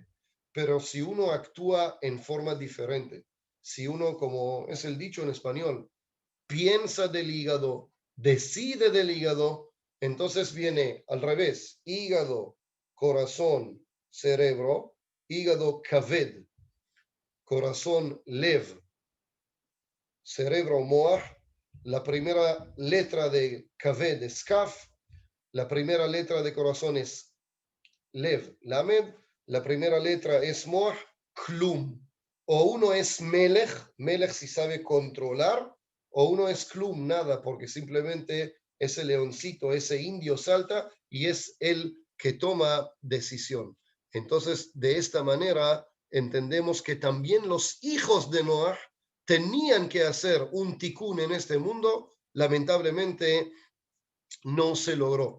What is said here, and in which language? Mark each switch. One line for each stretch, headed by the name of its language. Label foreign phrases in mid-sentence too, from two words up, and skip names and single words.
Spanish: Pero si uno actúa en forma diferente, si uno, como es el dicho en español, piensa del hígado, decide del hígado, entonces viene al revés, hígado, corazón, cerebro, hígado, kaved, corazón, lev, cerebro, moach, la primera letra de kaved es kaf, la primera letra de corazón es lev, lamed, la primera letra es moach, klum. O uno es melech, melech si sabe controlar, o uno es klum, nada, porque simplemente ese leoncito, ese indio salta y es el que toma decisión. Entonces, de esta manera, entendemos que también los hijos de Noah tenían que hacer un tikkun en este mundo, lamentablemente no se logró.